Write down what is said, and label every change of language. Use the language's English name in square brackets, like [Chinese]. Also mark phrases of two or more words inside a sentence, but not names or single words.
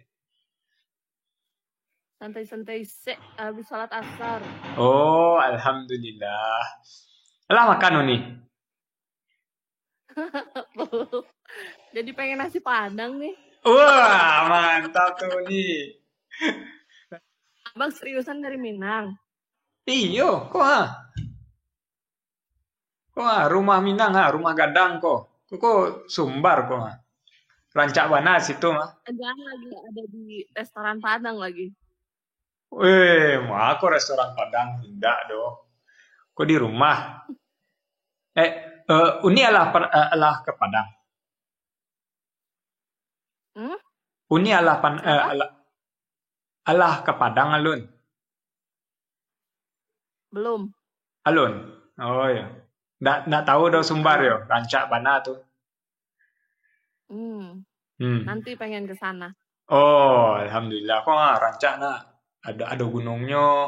[Indonesian] Santai-santai habis sholat asar. Oh, alhamdulillah. Lah makan nih. Jadi pengen nasi Padang nih. Wah, mantap tuh nih. Abang seriusan dari Minang? [Minangkabau] Iyo, kok rumah Minang rumah Gadang kok. Kok Sumbar kok. Rancak mana situ mah? [Indonesian] Enggak, lagi ada di restoran Padang lagi. Mah aku restoran Padang tidak dong. [Minangkabau] Kok di rumah? Uni alah ke Padang. Uni alah ke Padang alun. [Indonesian] Belum. [Minangkabau] Alun. Oh ya. [Indonesian] Nggak tahu [Minangkabau] do Sumbar yo, rancak bana tuh. [Indonesian] Nanti pengen ke sana. Oh, alhamdulillah. [Minangkabau] Kok rancak ada gunungnya.